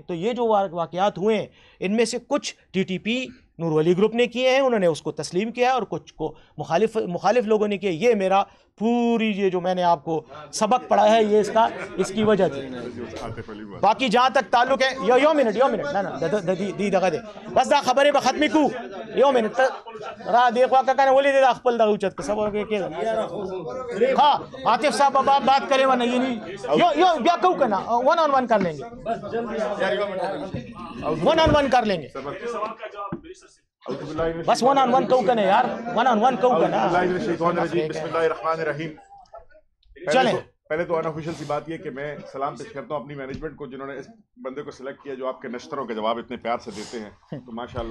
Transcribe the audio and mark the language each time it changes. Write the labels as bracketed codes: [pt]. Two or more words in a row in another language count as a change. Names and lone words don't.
[ur] تو یہ جو واقعات ہوئے ہیں ان میں سے کچھ TTP نور ولی گروپ نے کیے ہیں، انہوں نے اس کو تسلیم کیا ہے، اور کچھ کو مخالف لوگوں نے کیا۔ یہ میرا پوری یہ جو میں نے آپ کو سبق پڑھا ہے یہ اس کی وجہ تھی۔ [ps] باقی جہاں تک تعلق ہے یو منٹ دی دغه دی بس دا خبرې به ختمې کو یو منٹ را دی خوا کا کنه ولې د خپل دغه اوچت که صبر کې [ur] ہاں عاطف صاحب بات کرے ورنہ یہ نہیں [ps] یو بیا کو کنه [en] one on one [ur] کر لیں گے، [en] one on one [ur] کر لیں گے، [ps] بس [en] one on one [ps] کو کنه یار، [en] one on one [ps] کو کنه۔ [ar] بسم اللہ الرحمن الرحیم۔ [ur] چلیں پہلے تو انآفیشیل سی بات یہ کہ میں سلام پیش کرتا ہوں اپنی مینجمنٹ کو جنہوں نے اس بندے کو سلیکٹ کیا جو آپ کے نشتروں کے جواب اتنے پیار سے دیتے ہیں، تو ماشاءاللہ۔